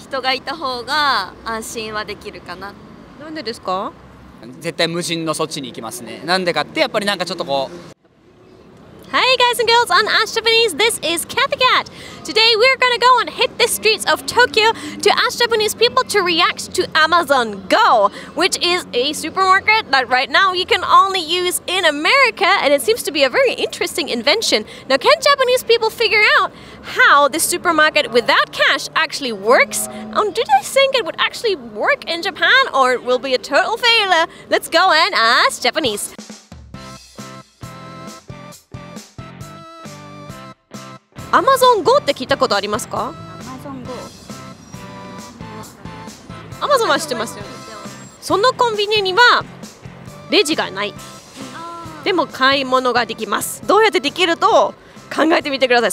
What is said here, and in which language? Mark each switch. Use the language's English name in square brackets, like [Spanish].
[Japanese] 人がいた方が安心はできるかな。なんでですか？絶対無人のそっちに行きますね。なんでかってやっぱりなんかちょっとこう [English] Hey guys and girls on Ask Japanese, this is Kathy Cat. Today we're gonna go and hit the streets of Tokyo to ask Japanese people to react to Amazon Go, which is a supermarket that right now you can only use in America, and it seems to be a very interesting invention. Now, can Japanese people figure out how the supermarket without cash actually works? Do they think it would actually work in Japan, or it will be a total failure? Let's go and ask Japanese. [Japanese] Amazon Go って聞いたことありますか？ Amazon Go。 Amazon は知ってますよね。そのコンビニにはレジがない。でも買い物ができます。どうやってできると考えてみてください。